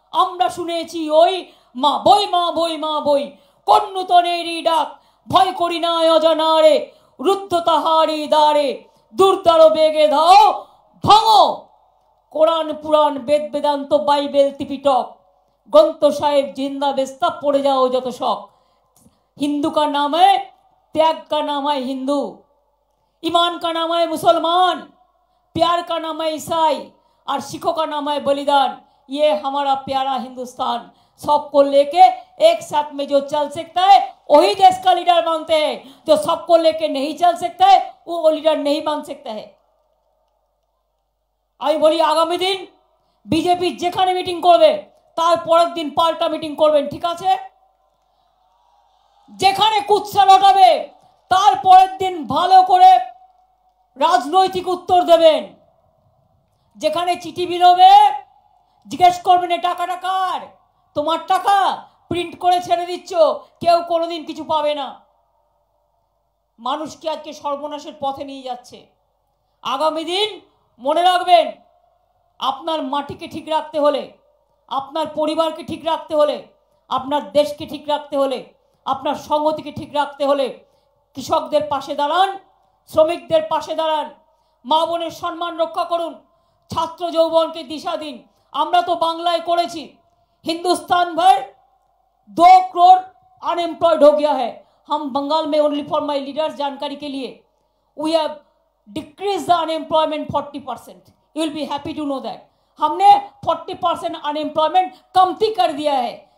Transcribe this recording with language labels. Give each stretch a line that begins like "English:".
Bangla: আমরা শুনেছি ওই মা বই, মা বই, মা বই, কোন নূতনেরই ডাক। ভয় করি না অজানারে, রুদ্ধ তাহারি দ্বারে। দুর্দারো বেগে ধাও, ভাঙো কোরআন পুরাণ বেদ বেদান্ত বাইবেল ত্রিপিটক, গ্রন্থ साहिब जिंदा बेस्ता पड़े जाओ যত শখ।
Hindi: हिंदू का नाम है त्याग, का नाम है हिंदू, ईमान का नाम है मुसलमान, प्यार का नाम है ईसाई और सिखों का नाम है बलिदान। ये हमारा प्यारा हिंदुस्तान, सबको लेके एक साथ में जो चल सकता है वही देश का लीडर बनते हैं। जो सबको लेके नहीं चल सकता है वो लीडर नहीं बन सकता है।
Bangla: আমি বলি আগামী দিন বিজেপি যেখানে মিটিং করবে তার পরের দিন পাল্টা মিটিং করবেন, ঠিক আছে? যেখানে কুৎসা লটাবে তার পরের দিন ভালো করে রাজনৈতিক উত্তর দেবেন। যেখানে চিঠি বিলোবে জিজ্ঞেস করবেন এই টাকাটা কার, তোমার টাকা, প্রিন্ট করে ছেড়ে দিচ্ছ, কেউ কোনোদিন কিছু পাবে না। মানুষকে আজকে সর্বনাশের পথে নিয়ে যাচ্ছে। আগামী দিন মনে রাখবেন, আপনার মাটিকে ঠিক রাখতে হলে, আপনার পরিবারকে ঠিক রাখতে হলে, আপনার দেশকে ঠিক রাখতে হলে, আপনার সংহতিকে ঠিক রাখতে হলে কৃষকদের পাশে দাঁড়ান, শ্রমিকদের পাশে দাঁড়ান, মা বোনের সম্মান রক্ষা করুন, ছাত্র যৌবনকে দিশা দিন। আমরা তো বাংলায় করেছি,
Hindi: हिंदुस्तान भर 2 करोड़ अनएम्प्लॉयड हो गया है। हम बंगाल में
English: only for my leaders
Hindi: जानकारी के लिए
English: We have decrease the unemployment 40%। You will be happy to know that
Hindi: हमने 40% अनएम्प्लॉयमेंट कमती कर दिया है।